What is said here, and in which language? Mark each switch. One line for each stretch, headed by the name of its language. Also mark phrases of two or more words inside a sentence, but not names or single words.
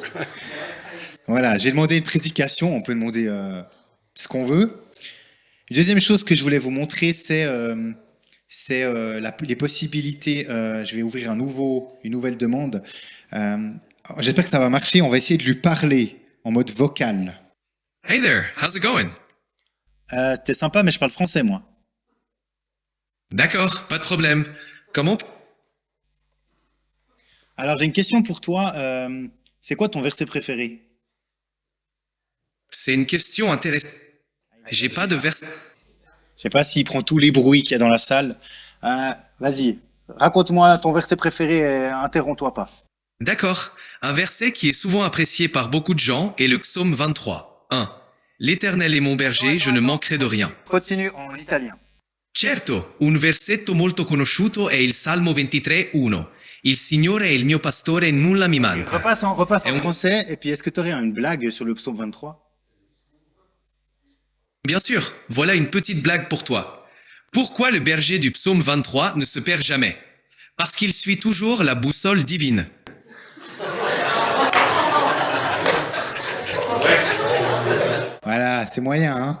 French: Voilà, j'ai demandé une prédication, on peut demander ce qu'on veut. Une deuxième chose que je voulais vous montrer, c'est les possibilités. Je vais ouvrir une nouvelle demande. J'espère que ça va marcher, on va essayer de lui parler en mode vocal.
English: Hey there, how's it going?
French: T'es sympa, mais je parle français, moi. D'accord, pas de problème. Comment? Alors, j'ai une question pour toi. C'est quoi ton verset préféré? C'est une question intéressante. J'ai pas de verset. Je sais pas s'il prend tous les bruits qu'il y a dans la salle. Vas-y, raconte-moi ton verset préféré et interromps-toi pas. D'accord. Un verset qui est souvent apprécié par beaucoup de gens est le psaume 23. 1. L'Éternel est mon berger, je ne manquerai de rien. Continue en italien.
Italian: Certo, un versetto molto conosciuto è il Salmo 23:1. Il Signore è il mio pastore e nulla mi manca.
French: Repasse en français, et puis est-ce que tu aurais une blague sur le psaume 23? Bien sûr, voilà une petite blague pour toi. Pourquoi le berger du psaume 23 ne se perd jamais? Parce qu'il suit toujours la boussole divine. Voilà, c'est moyen, hein.